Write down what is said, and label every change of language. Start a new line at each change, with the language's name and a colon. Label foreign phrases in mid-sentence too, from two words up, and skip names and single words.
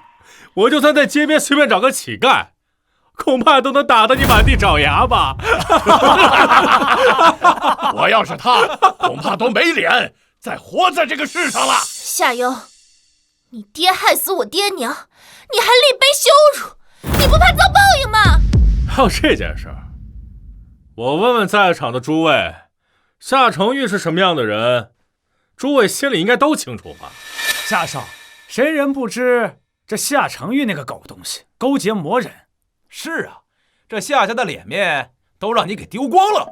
Chinese: 我就算在街邊隨便找個乞丐，恐怕都能打得你滿地找牙吧。我要是他，恐怕都沒臉再活在這個世上了。夏幽，你爹害死我爹娘，你還力背羞辱，你不怕遭報應嗎？還有這件事兒，我問問在場的諸位，夏承煜是什麼樣的人，諸位心裡應該都清楚吧？夏少，誰人不知這夏承煜那個狗東西勾結魔人？是啊，這夏家的臉面都讓你給丟光了。